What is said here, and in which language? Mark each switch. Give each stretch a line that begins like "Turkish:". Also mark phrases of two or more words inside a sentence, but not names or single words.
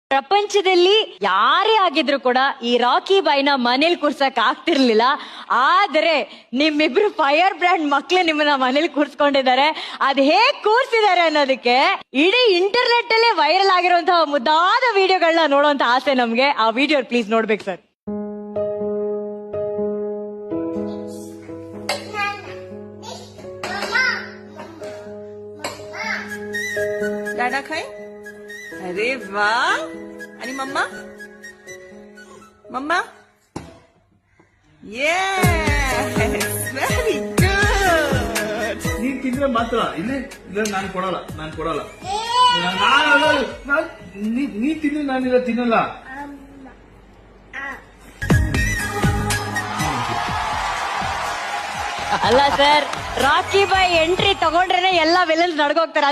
Kannada: ಪ್ರಪಂಚದಲ್ಲಿ ಯಾರೇ ಆಗಿದ್ರು ಕೂಡ ಈ ರಾಕಿ ಬಾಯ್ನ ಮನೇಲಿ ಕೂರ್ಸಕ್ ಆಗ್ತಿರ್ಲಿಲ್ಲ. ಆದ್ರೆ ನಿಮ್ಮಿಬ್ರು
English: fire brand
Kannada: ಮಕ್ಳು ನಿಮ್ಮನ್ನ ಮನೇಲಿ ಕೂರ್ಸ್ಕೊಂಡಿದ್ದಾರೆ. ಅದ್ ಹೇಗ್ ಕೂರ್ಸಿದ್ದಾರೆ ಅನ್ನೋದಕ್ಕೆ ಇಡೀ ಇಂಟರ್ನೆಟ್ ಅಲ್ಲೇ ವೈರಲ್ ಆಗಿರುವಂತಹ ಮುದ್ದಾದ ವಿಡಿಯೋಗಳನ್ನ ನೋಡುವಂತ ಆಸೆ ನಮ್ಗೆ. ಆ
English: video please
Kannada: ನೋಡ್ಬೇಕು ಸರ್.
Hindi: दादा खाए?
Marathi: अरे वाह! आणि मम्मा? मम्मा?
English: Yes! Very good!
Kannada: ನೀನ್ ತಿಂದ್ರೆ ಮಾತ್ರ ಇಲ್ಲೇ ನಾನು ಕೊಡಲ್ಲ ನೀ ತಿಂದ್ರೆ ನಾನಿಲ್ಲ ತಿನ್ನಲ್ಲ. ಅಲ್ಲ ಸರ್, ರಾಕಿ ಬಾಯ್ ಎಂಟ್ರಿ ತಗೊಂಡ್ರೇನೆ ಎಲ್ಲಾ ವಿಲನ್ಸ್ ನಡ್ಗೋಗ್ತಾರೆ.